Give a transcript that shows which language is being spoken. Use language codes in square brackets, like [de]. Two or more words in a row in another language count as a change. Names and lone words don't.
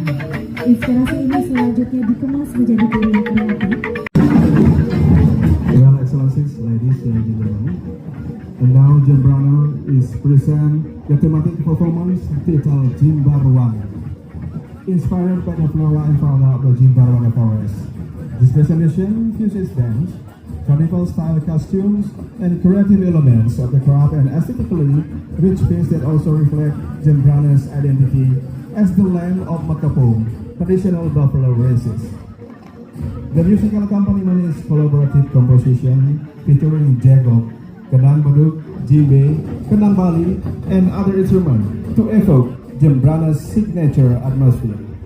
[id] Inspirasi ini selanjutnya dikemas menjadi karya kreatif. [en] Your Excellencies, ladies and gentlemen, and now Jembrana is present the thematic performance titled Jimbarwana, inspired by the flora and fauna of the Jimbarwana forest. This presentation fuses dance, carnival-style costumes, and creative elements of the craft and aesthetically rich piece that also reflect Jembrana's identity as the land of Makapung, traditional buffalo races. The musical accompaniment is collaborative composition featuring jagok, kenang beduk, jimbe, kenang Bali, and other instruments to evoke Jembrana's signature atmosphere.